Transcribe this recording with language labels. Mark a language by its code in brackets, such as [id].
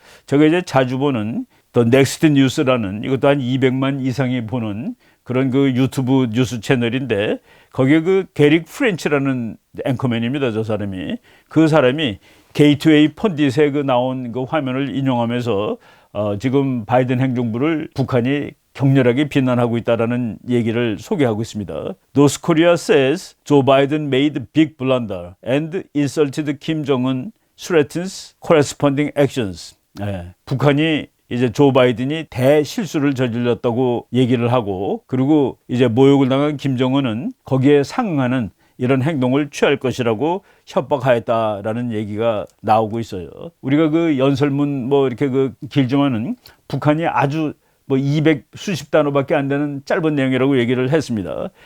[ko] 제가 이제 자주 보는 더 넥스트 뉴스라는 이것도 한 200만 이상이 보는 그런 유튜브 뉴스 채널인데 거기에 게릭 프렌치라는 앵커맨입니다. 저 사람이. 그 사람이 게이트웨이 펀딧에 나온 화면을 인용하면서 지금 바이든 행정부를 북한이 격렬하게 비난하고 있다라는 얘기를 소개하고 있습니다. [en] North Korea says Joe Biden made big blunder and insulted Kim Jong-un threatens corresponding actions. [ko] 북한이 이제 조 바이든이 대실수를 저질렀다고 얘기를 하고 그리고 이제 모욕을 당한 김정은은 거기에 상응하는 이런 행동을 취할 것이라고 협박하였다라는 얘기가 나오고 있어요. 우리가 연설문 이렇게 길지만은 북한이 아주 200 수십 단어밖에 안 되는 짧은 내용이라고 얘기를 했습니다.